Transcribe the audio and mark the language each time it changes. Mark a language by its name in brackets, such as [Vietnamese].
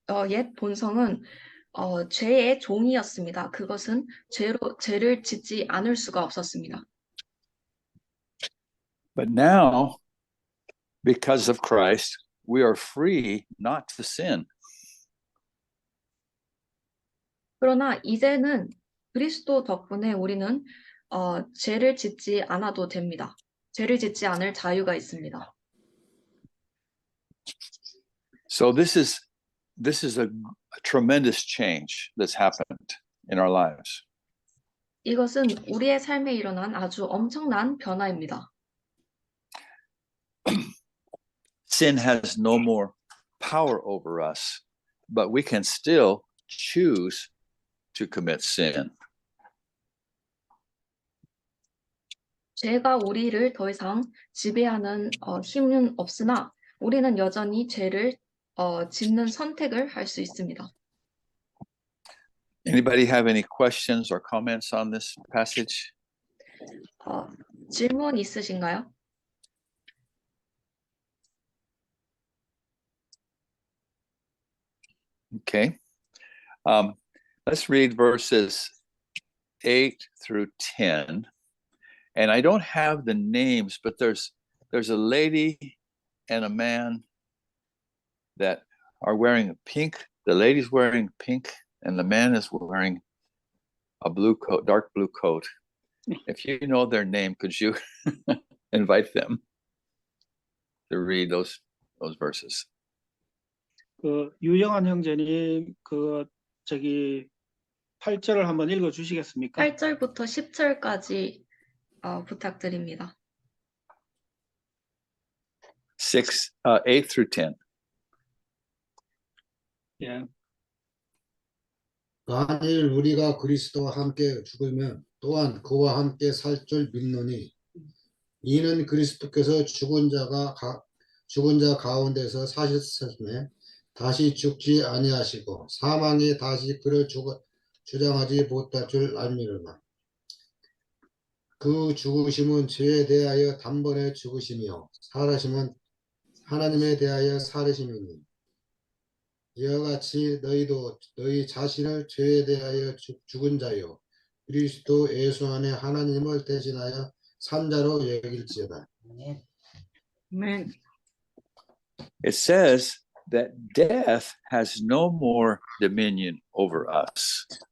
[Korean] 옛 본성은 죄의 종이었습니다. 그것은 죄를 짓지 않을 수가 없었습니다. [English] But now, because of Christ, we are free not to sin. [Korean] 그러나 이제는 그리스도 덕분에 우리는 죄를 짓지 않아도 됩니다. 죄를 짓지 않을 자유가 있습니다. [English] So this is a tremendous change that's happened in our lives. [Korean] 이것은 우리의 삶에 일어난 아주 엄청난 변화입니다. [English] Sin has no more power over us, but we can still choose to commit sin. [Korean] 죄가 우리를 더 이상 지배하는 힘은 없으나 우리는 여전히 죄를 짓는 선택을 할 수 있습니다. [English] Anybody have any questions or comments on this passage? [Korean] 질문 있으신가요? [English] Okay. Let's read verses 8 through 10. And I don't have the names, but there's a lady and a man that are wearing pink. The lady's wearing pink, and the man is wearing a blue coat, dark blue coat. If you know their name, could you invite them to read those verses? [Korean] 그 유영환 형제님 저기 8절을 한번 읽어 주시겠습니까? 8절부터 10절까지 부탁드립니다. [English] 8 through 10. [Korean] 예. 만일 우리가 그리스도와 함께 죽으면 또한 그와 함께 살 줄 믿노니 이는 그리스도께서 죽은 자 가운데서 사셨음에 다시 죽지 아니하시고 사망이 다시 그를 주장하지 못할 줄 알미로라. 그 죽으심은 죄에 대하여 단번에 죽으심이요 살아심은 하나님에 대하여 살으심이니 이와 같이 너희도 너희 자신을 죄에 대하여 죽은 자요 그리스도 예수 안에 하나님을 대신하여 산 자로 여길지어다. 아멘. [English] It says that death has no more dominion over us.